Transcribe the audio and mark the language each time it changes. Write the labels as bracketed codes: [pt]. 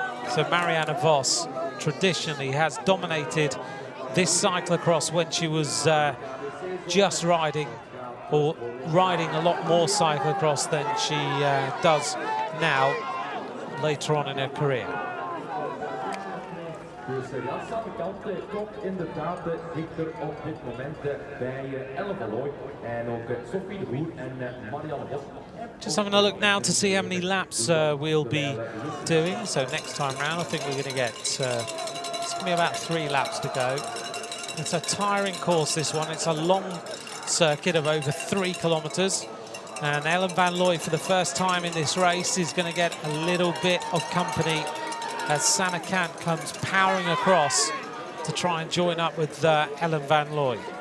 [en] So Marianne Vos traditionally has dominated this cyclocross when she was just riding, or riding a lot more cyclocross than she does now later on in her career. [nl] Dus ja, Sanne Cant komt inderdaad dichter op dit moment bij Ellen Van Looy en ook Sophie de Boer en Marianne Vos. [en] Just having a look now to see how many laps we'll be doing. So next time round, I think we're going to get, it's going to be about 3 laps to go. It's a tiring course, this one. It's a long circuit of over 3 kilometers. And Ellen Van Looy, for the first time in this race, is going to get a little bit of company as Sanne Cant comes powering across to try and join up with Ellen Van Looy.